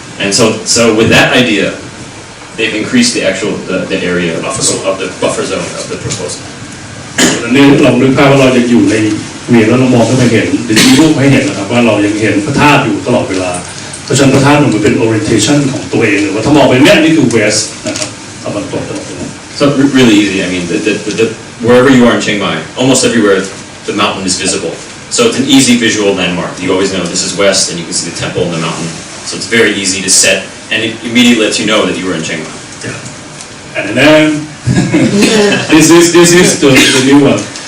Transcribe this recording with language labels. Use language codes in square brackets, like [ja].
[en] And so with that idea, they've increased the area of the buffer zone of the proposal. [th] อันนี้เรานึกภาพว่าเราจะอยู่ในเวียงแล้วเรามองขึ้นไปเห็นหรือมีรูปให้เห็นนะครับว่าเรายังเห็นพระธาตุอยู่ตลอดเวลาเพราะฉะนั้นพระธาตุมันเป็น orientation ของตัวเองหรือว่าถ้ามองไปเนี่ยนี่คือ west นะครับตะวันตกตลอดเวลา [en] So really easy. I mean, wherever you are in Chiang Mai, almost everywhere the mountain is visible. So it's an easy visual landmark. You always know this is west, and you can see the temple and the mountain. So it's very easy to set, and it immediately lets you know that you were in Chiang Mai. Yeah. And then this is the new one.